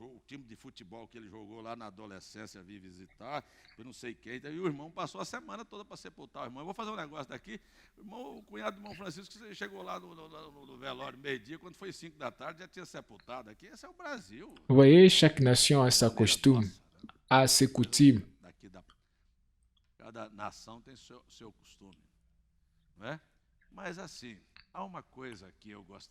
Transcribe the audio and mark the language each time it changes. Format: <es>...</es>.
<pt>time de futebol que ele jogou lá na adolescência, vi visitar, eu não sei quem, e o irmão passou a semana toda para sepultar o irmão. Eu vou fazer um negócio daqui, o cunhado do irmão Francisco chegou lá no velório meio-dia, quando foi 5 da tarde, já tinha sepultado aqui. Esse é o Brasil.</pt> <fr>Vous voyez, chaque nation a sa costume, a ses coutumes.</fr> <pt>Cada nação tem seu costume, não é? Mas assim, há uma coisa que eu gostaria.</pt>